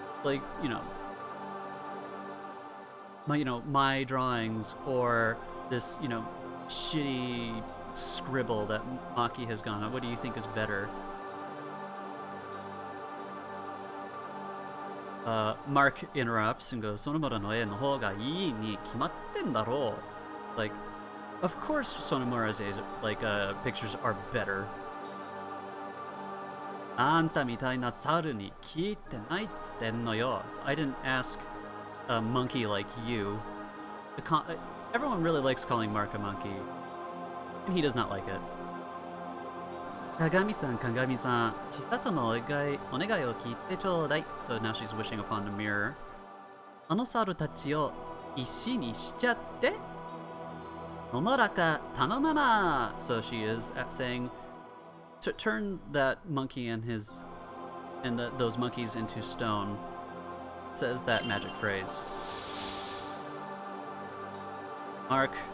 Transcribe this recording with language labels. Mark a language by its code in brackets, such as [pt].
[en] Like, my drawings or this, shitty scribble that Maki has gone on. What do you think is better? Mark interrupts and goes, [ja] その村の絵の方がいいに決まってんだろう. [en] Like, of course Sonomura's pictures are better. [ja] あんたみたいな猿に聞いてないっつってんのよ. [en] I didn't ask a monkey like you. Everyone really likes calling Mark a monkey. And he does not like it. [ja] 鏡さん、鏡さん、千里のお願いを聞いてちょうだい。 [en] So now she's wishing upon the mirror. [ja] あの猿たちを石にしちゃって。野村か頼まま。 [en] So she is saying to turn that monkey and those monkeys into stone. Says that magic phrase. Mark.